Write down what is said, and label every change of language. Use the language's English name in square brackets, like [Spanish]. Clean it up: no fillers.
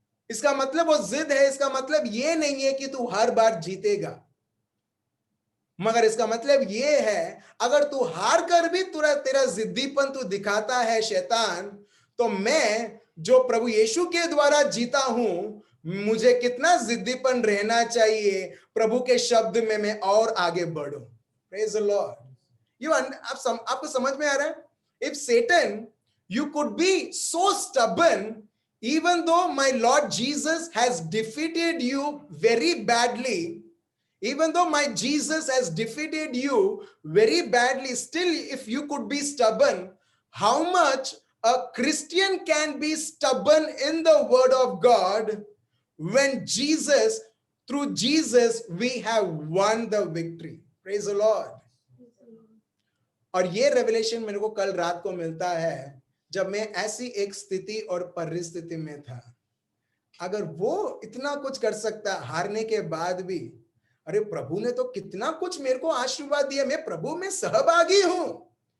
[Hindi] इसका मतलब वो जिद है, इसका मतलब ये नहीं है कि तू हर बार जीतेगा, मगर इसका मतलब ये है अगर तू हार कर भी तेरा जिद्दीपन तू दिखाता है शैतान, तो मैं जो प्रभु यीशु के द्वारा जीता हूं, मुझे कितना जिद्दीपन रहना चाहिए प्रभु के शब्द में मैं और आगे बढ़ूं। [English] Praise the lord. [Hindi] आपको समझ में आ रहा है? [English] If Satan, you could be so stubborn, even though my Lord Jesus has defeated you very badly, even though my Jesus has defeated you very badly, still if you could be stubborn, how much a Christian can be stubborn in the word of God when through Jesus, we have won the victory. Praise the Lord. [Hindi] और ये revelation मेरे को कल रात को मिलता है जब मैं ऐसी एक स्थिति और परिस्थिति में था। अगर वो इतना कुछ कर सकता हारने के बाद भी, अरे प्रभु ने तो कितना कुछ मेरे को आशीर्वाद दिया, मैं प्रभु में सहभागी हूं।